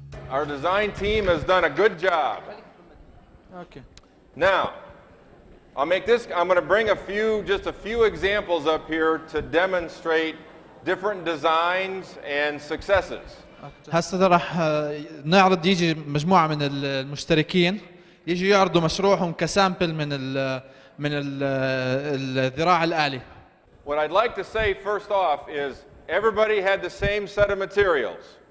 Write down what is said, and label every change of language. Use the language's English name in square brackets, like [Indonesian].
[English] Our design team has done a good job. Okay. Now, I'm going to bring just a few examples up here to demonstrate different designs and successes. [Arabic] هسه راح نعرض يجي مجموعه من المشتركين يجي يعرضوا مشروعهم كسامبل من الذراع الآلي. [English] What I'd like to say first off is everybody had the same set of materials.